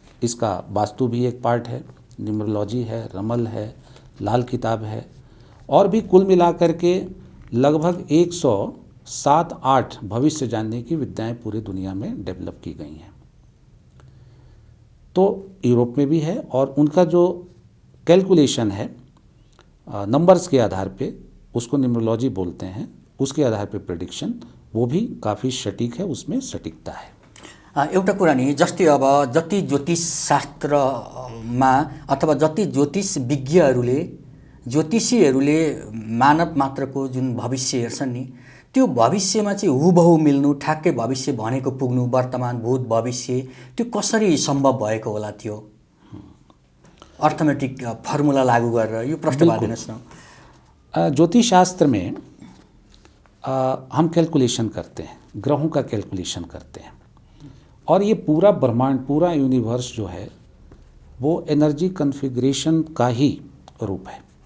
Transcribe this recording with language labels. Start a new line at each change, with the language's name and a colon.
Hindi: इसका वास्तु भी एक पार्ट है, न्यूमरोलॉजी है, रमल है, लाल किताब है, और भी कुल मिलाकर के लगभग 107-8 भविष्य जानने की विद्याएं पूरी दुनिया में डेवलप की गई हैं। तो यूरोप में भी है, और उनका जो कैलकुलेशन है नंबर्स के आधार पे, उसको न्यूमरोलॉजी बोलते हैं, उसके आधार पे प्रेडिक्शन, वो भी काफ़ी सटीक है, उसमें सटीकता है।
Nepali: एउटा कुरा नि, जस्तै अब जति ज्योतिष शास्त्रमा अथवा जति ज्योतिष विज्ञहरूले, ज्योतिषीहरूले मानव मात्रको जुन भविष्य हेर्छन् नि, त्यो भविष्यमा चाहिँ हुबहु मिल्नु, ठ्याक्कै भविष्य भनेको पुग्नु, वर्तमान भूत भविष्य, त्यो कसरी सम्भव भएको होला? त्यो अर्थमेटिक फर्मुला लागू गरेर यो प्रश्न गरिदिनुहोस् न।
Hindi: ज्योतिष शास्त्र में हम कैलकुलेशन करते हैं, ग्रहों का कैलकुलेशन करते हैं, और ये पूरा ब्रह्मांड, पूरा यूनिवर्स जो है वो एनर्जी कन्फिग्रेशन का ही रूप है।